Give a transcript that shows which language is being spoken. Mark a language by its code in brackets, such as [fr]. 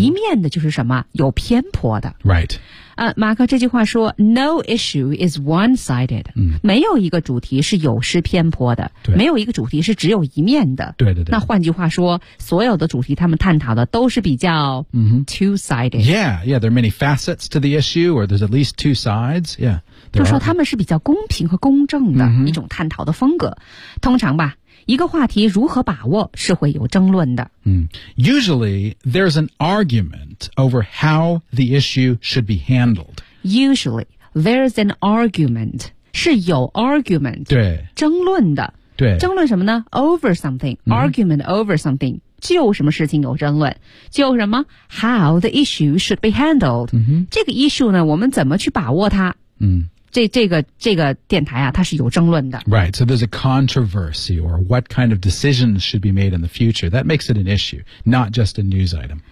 [zh] 一面的就是什么有偏颇的 [en] Right. [zh] 马克这句话说 [en] No issue is one-sided.、 Mm-hmm. [zh] 没有一个主题是有失偏颇的对没有一个主题是只有一面的对对对。那换句话说所有的主题他们探讨的都是比较、 mm-hmm. [en] two-sided. Yeah, yeah, there are many facets to the issue or there's at least two sides. Yeah. [zh] 就说他们是比较公平和公正的、 mm-hmm. 一种探讨的风格。通常吧一个话题如何把握是会有争论的。 [en] Usually, there's an argument over how the issue should be handled. Usually, there's an argument. [zh] 是有 [en] argument. [zh] 对。争论的。对。争论什么呢 ? [en] over something.、 Mm-hmm. Argument over something. [zh] 就什么事情有争论。就什么 [en] ?how the issue should be handled.、 Mm-hmm. [zh] 这个 issue 呢我们怎么去把握它嗯。这个电台啊它是有争论的。 [en] Right, so there's a controversy or what kind of decisions should be made in the future. That makes it an issue, not just a news item.